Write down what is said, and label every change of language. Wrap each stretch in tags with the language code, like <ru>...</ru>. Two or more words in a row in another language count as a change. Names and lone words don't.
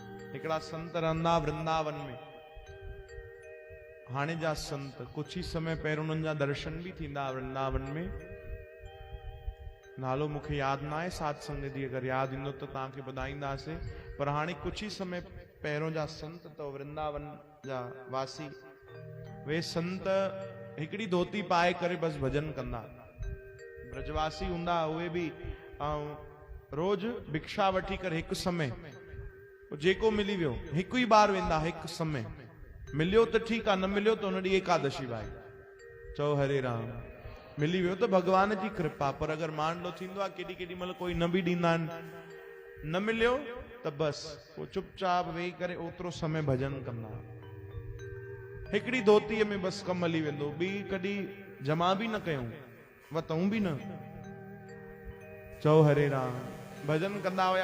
<sd>हिकड़ा संत रहंदा वृंदावन में। हाणे जा संत</sd> <hi>कुछ ही समय</hi> <sd>पहिरियों उन्हनि जा दर्शन भी थींदा वृंदावन में। नालो मूंखे यादि न आहे साध संगत जी, अगरि यादि ईंदो त तव्हांखे ॿुधाईंदासीं। पर हाणे</sd> <hi>कुछ ही समय</hi> <sd>पहिरियों जा संत त वृंदावन जा वासी, वे संत हिकड़ी धोती पाए करे बस भजन कंदा। ब्रजवासी हूंदा उहे भी रोज भिक्षा वठी करे हिकु समय जेको मिली वियो हिकु ही बार वेंदा। हिकु समय मिलियो त ठीकु आहे, न मिलियो त उन ॾींहुं एकादशी भाई चओ हरे राम। मिली वियो त भगवान जी कृपा। पर अगर</sd> <hi>मान लो</hi> <sd>थींदो आहे केॾी केॾी महिल कोई न बि ॾींदा आहिनि, न मिलियो त बस पोइ चुपचाप वेही करे ओतिरो समय भजन कंदा। हिकड़ी धोतीअ में बस कमु हली वेंदो, ॿी कॾहिं जमा बि न कयूं, वतऊं बि न। चओ हरे राम। भजन कंदा हुया।</sd>